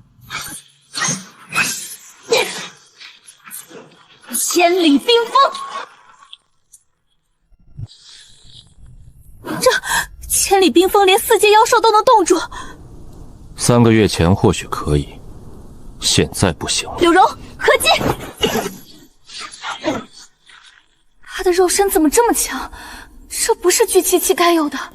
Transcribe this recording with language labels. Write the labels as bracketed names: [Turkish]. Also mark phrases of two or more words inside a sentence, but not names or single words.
[Chinese] 千里冰封，這千里冰封連4階妖獸都能凍住。 3個月前或許可以，現在不行了。柳柔，合擊！他的肉身怎麼這麼強？這不是聚氣期該有的。